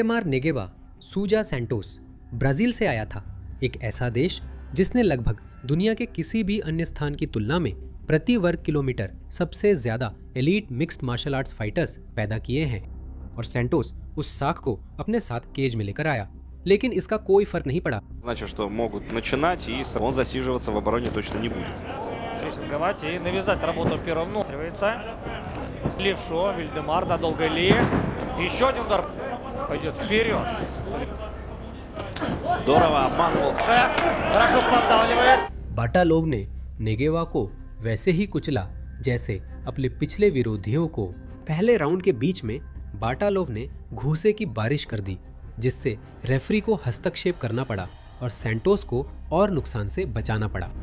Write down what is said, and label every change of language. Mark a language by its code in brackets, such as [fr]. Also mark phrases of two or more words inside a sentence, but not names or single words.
[hi] विल्डेमार नेगेवा सूजा सैंटोस ब्राजील से आया था एक ऐसा देश जिसने लगभग दुनिया के किसी भी अन्य स्थान की तुलना में प्रति वर्ग किलोमीटर सबसे ज्यादा [en] elite mixed martial arts fighters [hi] पैदा किए हैं। और सैंटोस उस साख को अपने साथ केज में लेकर आया, लेकिन इसका कोई फर्क नहीं पड़ा। [ru] Значит, что могут начинать, и он засиживаться в обороне точно не будет. Прессинговать и навязать работу первым. Левшо, Вильдемар, надолго Ли. Еще один удар. Пойдет вперед. Здорово обманывал. Хорошо поддавливает. [hi] बाटालोव ने नेगेवा को वैसे ही कुचला जैसे अपने पिछले विरोधियों को। पहले राउंड के बीच में बाटालोव ने घूसे की बारिश कर दी, जिससे रेफरी को हस्तक्षेप करना पड़ा और सैंटोस को और नुकसान से बचाना पड़ा।